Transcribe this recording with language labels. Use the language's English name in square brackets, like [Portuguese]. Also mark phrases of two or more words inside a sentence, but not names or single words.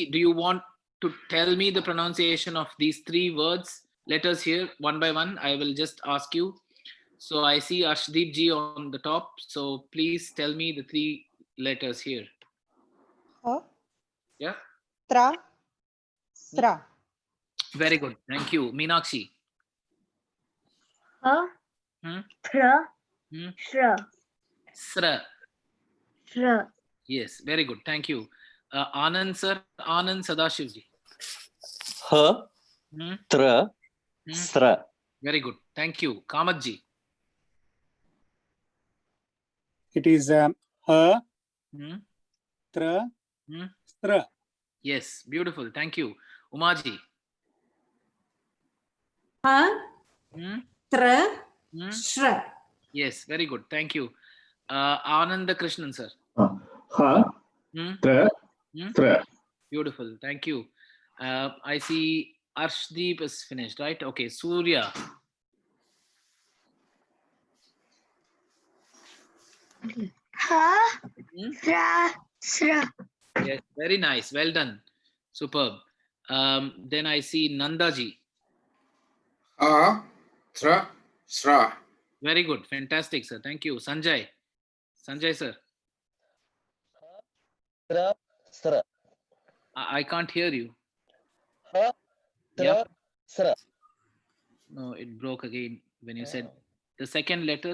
[English] Do you want to tell me the pronunciation of these three words, letters here, one by one? I will just ask you. So I see Ashdeep ji on the top. So please tell me the three letters here. Ha, Yeah. tra, sra. Very good. Thank you. Meenakshi. Ha, Hmm? thra, Hmm? shra, Sra. shra. Yes. Very good. Thank you. Anand sir. Anand Sadashiv ji. Ha, Hmm? tra, Hmm? sra. Very good. Thank you. Kamat ji. It is ha, Hmm? tra, Hmm? stra. Yes. Beautiful. Thank you. Umaji. Ha, Hmm? tra, Hmm? shra. Yes. Very good. Thank you. Ananda Krishnan sir. Ha, Hmm? tra, Hmm? tra. Beautiful. Thank you. I see Arshdeep is finished, right? Okay. Surya. Ha, Hmm? thra, shra. Yes. Very nice. Well done. Superb. Then I see Nandaji. Ha, thra, shra. Very good. Fantastic, sir. Thank you. Sanjay. Sanjay, sir. Tra, sra. I can't hear you. Ha, Yeah. tra, sra. No, it broke again when you said the second letter.